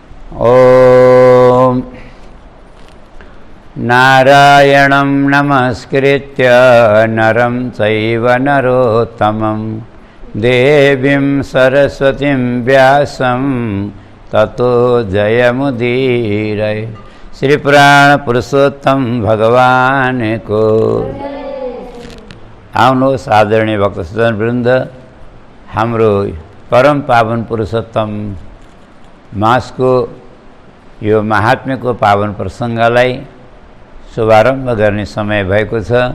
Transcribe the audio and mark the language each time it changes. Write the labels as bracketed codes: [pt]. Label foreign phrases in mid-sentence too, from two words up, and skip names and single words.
[sa] ओम नारायणं नमस्कृत्य नरं चैव नरोत्तमं देवीं सरस्वतीं व्यासं ततो जयमुदीरये। [ne] श्री प्राण पुरुषोत्तम भगवान को आउनुहोस् आदरणीय भक्त सज्जन वृन्द, हाम्रो परम पावन पुरुषोत्तम मासको यो महात्म्यको पावन प्रसङ्गलाई शुभारम्भ गर्ने समय भएको छ।